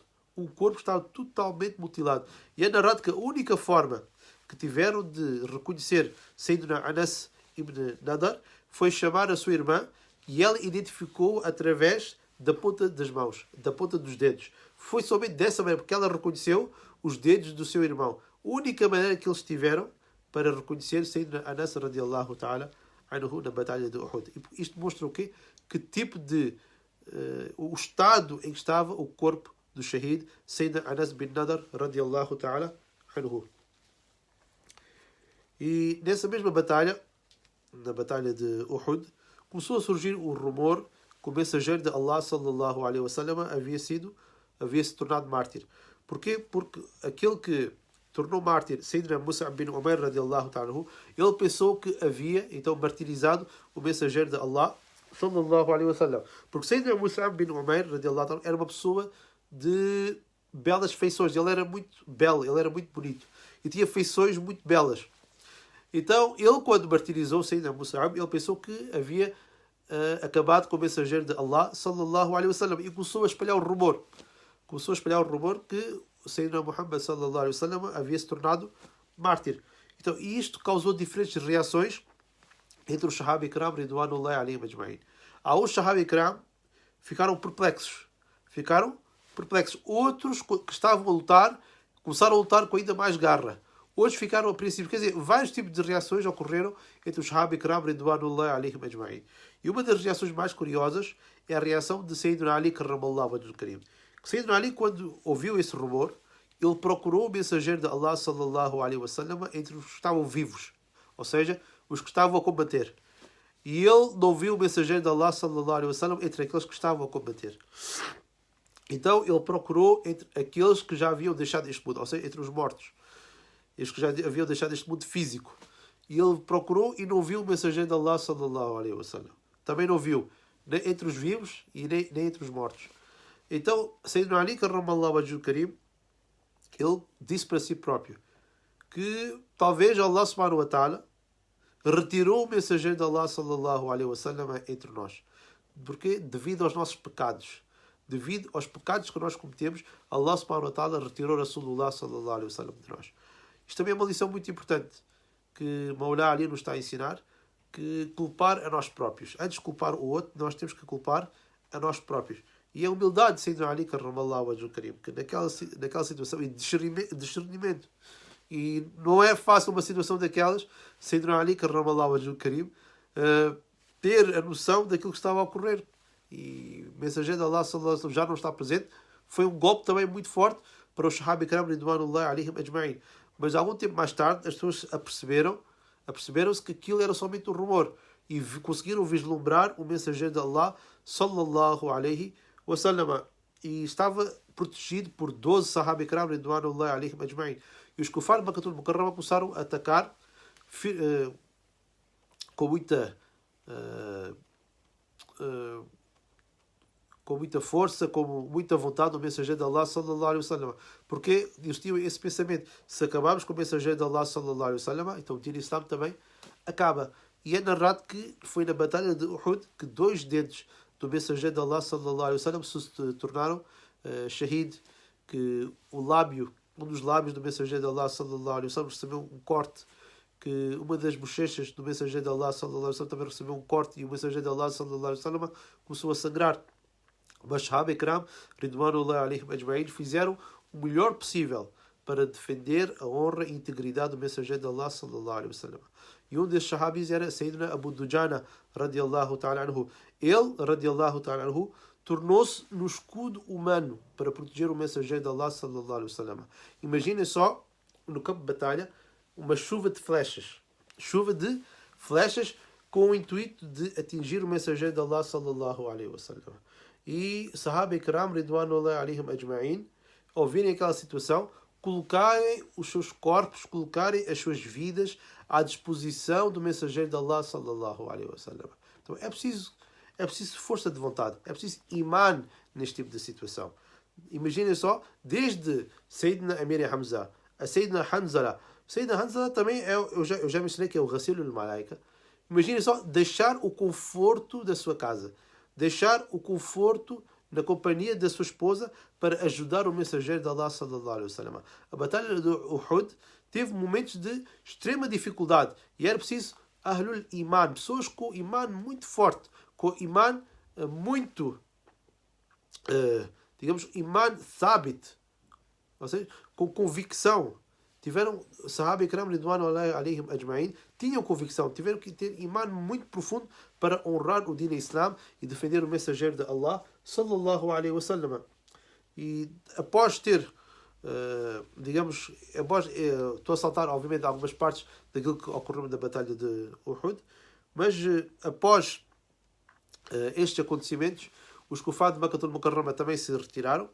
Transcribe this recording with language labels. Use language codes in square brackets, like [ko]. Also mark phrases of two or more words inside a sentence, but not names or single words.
[pt] O corpo estava totalmente mutilado. E é narrado que a única forma que tiveram de reconhecer Sayyidina Anas ibn Nadar foi chamar a sua irmã, e ela identificou através da ponta das mãos, da ponta dos dedos. Foi somente dessa maneira, porque ela reconheceu os dedos do seu irmão. A única maneira que eles tiveram para reconhecer Sayyidina Anas [ar] رضي الله تعالى عنه [pt] na batalha de Uhud. E isto mostra o quê? Que tipo de... o estado em que estava o corpo do Shahid Sayyidina Anas bin Nadar [ar] رضي الله تعالى عنه. [pt] E nessa mesma batalha, na batalha de Uhud, começou a surgir o rumor que o mensageiro de Allah [ar] صلى الله عليه وسلم [pt] havia se tornado mártir. Porquê? Porque aquele que tornou mártir Sayyidina Musab bin Umair [ar] رضي الله تعالى, [pt] ele pensou que havia então martirizado o mensageiro de Allah [ar] صلى الله عليه وسلم. [pt] Porque Sayyidina Musab bin Umair [ar] رضي الله تعالى [pt] era uma pessoa de belas feições. Ele era muito belo, ele era muito bonito e tinha feições muito belas. Então, ele, quando martirizou Sayyidina Musab, ele pensou que havia acabado com o mensageiro de Allah [ar] صلى الله عليه وسلم, [pt] e começou a espalhar o rumor. Que Sayyidina Muhammad [ar] صلى الله عليه وسلم [pt] havia se tornado mártir. Então, e isto causou diferentes reações entre os [ar] الصحابة الكرام رضوان الله عليهم أجمعين. [pt] Há uns [ar] الصحابة الكرام [pt] ficaram perplexos. Outros que estavam a lutar começaram a lutar com ainda mais garra. Outros ficaram apreensivos. Quer dizer, vários tipos de reações ocorreram entre os [ar] الصحابة الكرام رضوان الله عليهم أجمعين. [pt] E uma das reações mais curiosas é a reação de Sayyidina Ali [ar] كرم الله وجهه الكريم. [pt] Sayyidina Ali, quando ouviu esse rumor, ele procurou o mensageiro de Allah [ar] صلى الله عليه وسلم [pt] entre os que estavam vivos, ou seja, os que estavam a combater. E ele não viu o mensageiro de Allah [ar] صلى الله عليه وسلم [pt] entre aqueles que estavam a combater. Então ele procurou entre aqueles que já haviam deixado este mundo, ou seja, entre os mortos, os que já haviam deixado este mundo físico. E ele procurou e não viu o mensageiro de Allah [ar] صلى الله عليه وسلم. [pt] Também não viu, nem entre os vivos e nem entre os mortos. Então, Sayyidina Ali [ar] كرم الله وجهه الكريم [pt] ele disse para si próprio que talvez Allah [ar] سبحانه وتعالى [pt] retirou o mensageiro de Allah [ar] صلى الله عليه وسلم [pt] entre nós. Porque devido aos nossos pecados, devido aos pecados que nós cometemos, Allah [ar] سبحانه وتعالى [pt] retirou [ar] رسول الله صلى الله عليه وسلم [pt] de nós. Isto também é uma lição muito importante que Maulá Ali nos está a ensinar, que culpar a nós próprios. Antes de culpar o outro, nós temos que culpar a nós próprios. E a humildade de Sayyidina Ali [ar] كرم الله وجهه الكريم, [pt] que naquela situação, e discernimento. E não é fácil uma situação daquelas, [ar] Sayyidina Ali كرم الله وجهه الكريم, [pt] ter a noção daquilo que estava a ocorrer. E o mensageiro de Allah [ar] صلى الله عليه وسلم [pt] já não está presente. Foi um golpe também muito forte para os [ar] الصحابة الكرام رضوان الله عليهم أجمعين. [pt] Mas algum tempo mais tarde as pessoas aperceberam-se que aquilo era somente um rumor e conseguiram vislumbrar o mensageiro de Allah [ar] صلى الله عليه وسلم, [pt] e estava protegido por 12 [ar] الصحابة الكرام رضوان الله عليهم أجمعين. [pt] E os Kufar de Makkatul Mukarrama começaram a atacar com muita força, com muita vontade o mensageiro de Allah [ar] صلى الله عليه وسلم. [pt] Porque eles tinham esse pensamento: se acabarmos com o mensageiro de Allah [ar] صلى الله عليه وسلم, [pt] então o [ar] دين الإسلام [pt] também acaba. E é narrado que foi na batalha de Uhud que 2 dedos do mensageiro de Allah [ar] صلى الله عليه وسلم [pt] se tornaram shahid, que um dos lábios do mensageiro de Allah [ar] صلى الله عليه وسلم [pt] recebeu um corte, que uma das bochechas do mensageiro de Allah [ar] صلى الله عليه وسلم [pt] também recebeu um corte, e o mensageiro de Allah [ar] صلى الله عليه وسلم [pt] começou a sangrar. Mas [ar] الصحابة الكرام رضوان الله عليهم أجمعين [pt] fizeram o melhor possível para defender a honra e integridade do mensageiro de Allah [ar] صلى الله عليه وسلم. [pt] E um desses sahabis era Sayyidina Abu Dujana [ar] رضي الله تعالى عنه. Ele, رضي الله تعالى عنه, [pt] tornou-se no escudo humano para proteger o mensageiro de Allah [ar] صلى الله عليه وسلم. [pt] Imaginem só, no campo de batalha, uma chuva de flechas com o intuito de atingir o mensageiro de Allah [ar] صلى الله عليه وسلم. E الصحابة الكرام رضوان الله عليهم أجمعين, [pt] ao verem aquela situação, colocarem os seus corpos, colocarem as suas vidas à disposição do mensageiro de Allah [ar] صلى الله عليه وسلم. [pt] Então é preciso força de vontade, é preciso iman neste tipo de situação. Imaginem só, desde Sayyidina Amir Hamza a Sayyidina Hanzala. Sayyidina Hanzala também eu já mencionei que é o [ar] غسيل الملائكة. [pt] Imaginem só, deixar o conforto da sua casa, deixar o conforto na companhia da sua esposa para ajudar o mensageiro de Allah [ar] صلى الله عليه وسلم. [pt] A batalha de Uhud teve momentos de extrema dificuldade e era preciso [ar] أهل الإيمان, [pt] pessoas com iman muito forte, com iman muito, digamos, [ar] إيمان ثابت, [pt] ou seja, com convicção. Tiveram, [ar] الصحابة الكرام رضوان الله عليهم أجمعين, [pt] tinham convicção, tiveram que ter iman muito profundo para honrar o [ar] دين الإسلام [pt] e defender o mensageiro de Allah [ar] صلى الله عليه وسلم. [pt] E após ter, digamos, estou a saltar obviamente algumas partes daquilo que ocorreu na batalha de Uhud, mas após estes acontecimentos, os Kufar de Makkatul Mukarrama também se retiraram.